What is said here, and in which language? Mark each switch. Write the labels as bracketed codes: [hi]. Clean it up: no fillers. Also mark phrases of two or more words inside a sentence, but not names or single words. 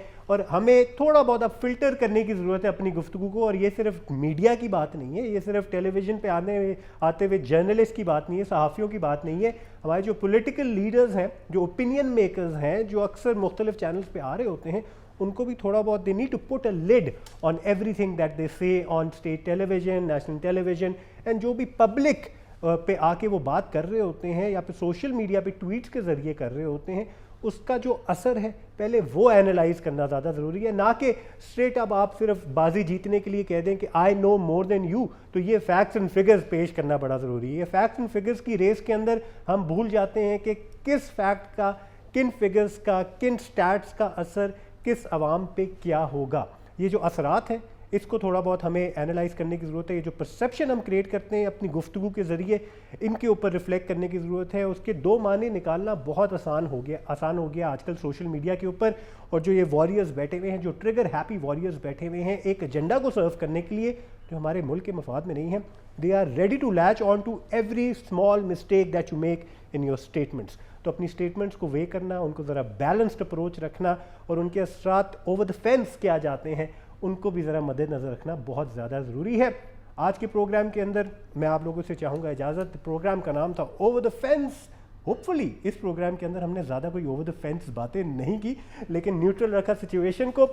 [ur] اور ہمیں تھوڑا بہت اب فلٹر کرنے کی ضرورت ہے اپنی گفتگو کو. اور یہ صرف میڈیا کی بات نہیں ہے, یہ صرف ٹیلی ویژن پہ آتے ہوئے جرنلسٹ کی بات نہیں ہے, صحافیوں کی بات نہیں ہے. ہمارے جو [en] political leaders [ur] ہیں, جو [en] opinion makers [ur] ہیں, جو اکثر مختلف چینلز پہ آ رہے ہوتے ہیں, ان کو بھی تھوڑا بہت [en] they need to put a lid on everything that they say on state television, national television, and [ur] جو بھی پبلک پہ آ کے وہ بات کر رہے ہوتے ہیں یا پھر [en] social media [ur] پہ ٹویٹس کے ذریعے کر رہے ہوتے ہیں, اس کا جو اثر ہے پہلے وہ اینالائز کرنا زیادہ ضروری ہے, نہ کہ اسٹریٹ اب آپ صرف بازی جیتنے کے لیے کہہ دیں کہ [en] I know more than you. [ur] تو یہ [en] facts and figures [ur] پیش کرنا بڑا ضروری ہے. یہ [en] facts and figures [ur] کی ریس کے اندر ہم بھول جاتے ہیں کہ کس فیکٹ کا, کن فگرز کا, کن سٹیٹس کا اثر کس عوام پہ کیا ہوگا. یہ جو اثرات ہیں اس کو تھوڑا بہت ہمیں اینالائز کرنے کی ضرورت ہے. یہ جو پرسیپشن ہم کریٹ کرتے ہیں اپنی گفتگو کے ذریعے, ان کے اوپر ریفلیکٹ کرنے کی ضرورت ہے. اس کے دو معنی نکالنا بہت آسان ہو گیا آج کل [en] social media [ur] کے اوپر. اور جو یہ واریئرز بیٹھے ہوئے ہیں, جو [en] trigger happy warriors [ur] بیٹھے ہوئے ہیں ایک ایجنڈا کو سرو کرنے کے لیے جو ہمارے ملک کے مفاد میں نہیں ہے, [en] they are ready to latch on to every small mistake that you make in your statements. [ur] تو اپنی اسٹیٹمنٹس کو وے کرنا, ان کو ذرا [en] balanced approach [ur] رکھنا, اور ان کے اثرات [en] over the fence [ur] کیا جاتے ہیں ان کو بھی ذرا مد نظر رکھنا بہت زیادہ ضروری ہے. آج کے پروگرام کے اندر میں آپ لوگوں سے چاہوں گا اجازت. پروگرام کا نام تھا [en] over the fence. [ur] ہوپ فلی اس پروگرام کے اندر ہم نے زیادہ کوئی [en] over the fence [ur] باتیں نہیں کی, لیکن نیوٹرل رکھا سچویشن کو.